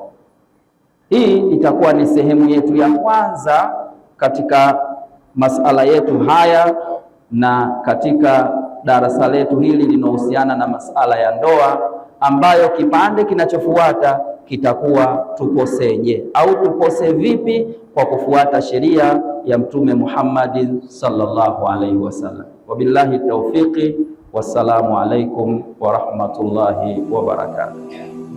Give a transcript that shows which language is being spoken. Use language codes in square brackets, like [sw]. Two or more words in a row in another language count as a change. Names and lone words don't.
[sw] Hii itakuwa ni sehemu yetu ya kwanza katika masala yetu haya, na katika darasa letu hili linahusiana na masala ya ndoa, ambayo kipande kinachofuata kitakuwa tuposeje au tupose vipi kwa kufuata sheria ya Mtume Muhammad [ar] صلى الله عليه وسلم. وبالله التوفيق والسلام عليكم ورحمة الله وبركاته.